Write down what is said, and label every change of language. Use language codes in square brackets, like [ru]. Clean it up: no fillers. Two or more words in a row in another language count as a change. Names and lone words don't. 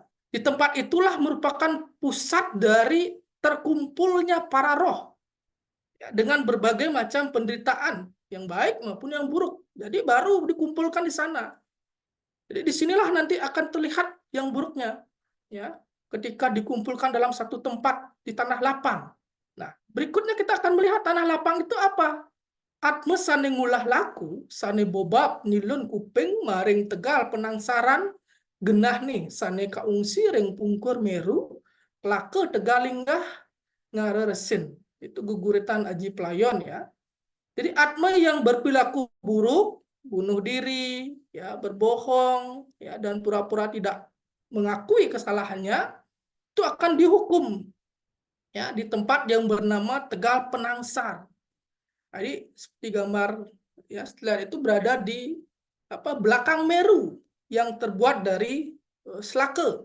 [id] Di tempat itulah merupakan pusat dari terkumpulnya para roh, ya, dengan berbagai macam penderitaan yang baik maupun yang buruk. Jadi baru dikumpulkan di sana. Jadi disinilah nanti akan terlihat yang buruknya, ya, ketika dikumpulkan dalam satu tempat di tanah lapang. Nah, berikutnya kita akan melihat tanah lapang itu apa? [ban] Atme sane ngulah laku, sane bobab nilun kuping maring tegal penangsaran genah nih saneka ungsi ring pungkur Meru lake tegalinggah ngareresin. [id] Itu guguritan Aji Playon ya. Jadi Atma yang berperilaku buruk, bunuh diri, ya berbohong, ya dan pura-pura tidak mengakui kesalahannya itu akan dihukum ya di tempat yang bernama Tegal Penangsar. Jadi seperti gambar ya setelah itu berada di belakang Meru yang terbuat dari selaka.